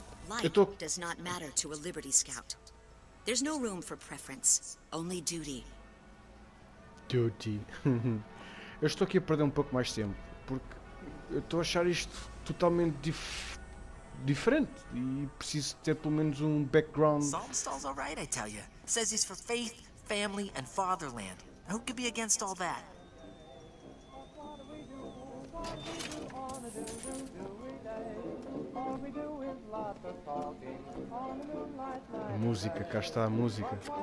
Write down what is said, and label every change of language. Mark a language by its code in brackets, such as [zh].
[en] Life does not matter to a Liberty Scout. There's no room for preference, only duty. [pt] Duty. Eu estou aqui a perder um pouco mais tempo, porque eu estou a achar isto totalmente diferente e preciso ter pelo menos um background. [en] Saltonstall's alright, I tell you. Says he's for faith, family, and fatherland. Who could be against all that? [pt] A música, cá está a música.